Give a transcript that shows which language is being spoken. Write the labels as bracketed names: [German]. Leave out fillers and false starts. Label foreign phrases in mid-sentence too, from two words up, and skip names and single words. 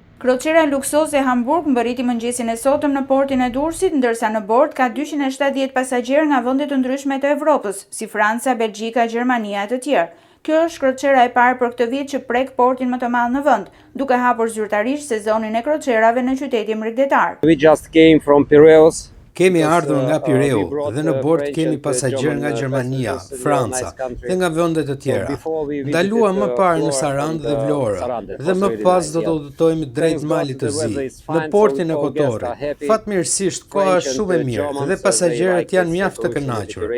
[Albanian] Kroqera luksoze Hamburg mbërriti mëngjesin e sotëm në portin e Durrësit, ndërsa në bord ka 270 pasagjerë nga vende të ndryshme të Evropës, si Franca, Belgjika, Gjermania e të tjerë. Kjo është kroqera e parë për këtë vit që prek portin më të madh në vend, duke hapur zyrtarisht sezonin e kroqerave në qytetin mrekullitar. [English] We just came from Piraeus. [Albanian] Kemi ardhur nga Pireu dhe në bord kemi pasagjerë nga Gjermania, Franca dhe nga vende të tjera. Ndaluam më parë në Sarandë dhe Vlorë dhe më pas do të udhëtojmë drejt Malit të Zi, në portin e Kotorit. Fatmirësisht koha është shumë e mirë dhe pasagjerët janë mjaft të kënaqur.